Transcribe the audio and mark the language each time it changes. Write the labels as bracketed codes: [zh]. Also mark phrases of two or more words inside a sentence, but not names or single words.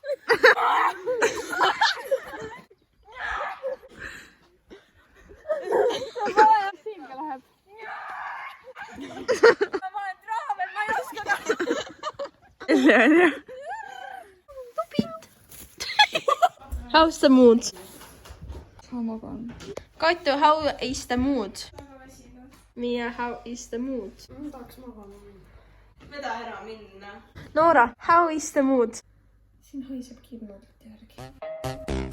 [et] Siinga läheb. Ma olen traavel, ma ei oska ta. [en] How's the mood? Kaitu, how is the mood? Mia, how is the mood? [et] Ma tahaks magama minna. Veda ära minna. [en] Noora, how is the mood? [et] Siin haiseb kirnudelt järgi.